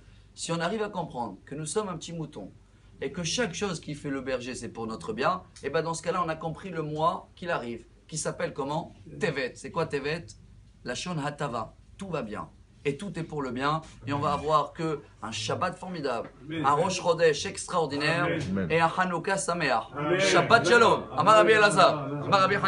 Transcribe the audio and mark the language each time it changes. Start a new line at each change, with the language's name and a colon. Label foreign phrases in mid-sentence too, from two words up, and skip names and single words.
French: Si on arrive à comprendre que nous sommes un petit mouton et que chaque chose qui fait le berger, c'est pour notre bien, et bien dans ce cas-là, on a compris le mois qu'il arrive, qui s'appelle comment? Tevet. C'est quoi Tevet?
Hebrew: לשון הטבה.
French: Tout va bien. Et tout est pour le bien. Et on va avoir que un Shabbat formidable, un Rosh Chodesh extraordinaire et un
Hebrew: חנוכה שמח. שבת שלום. אמר רבי אלעזר. אמר רבי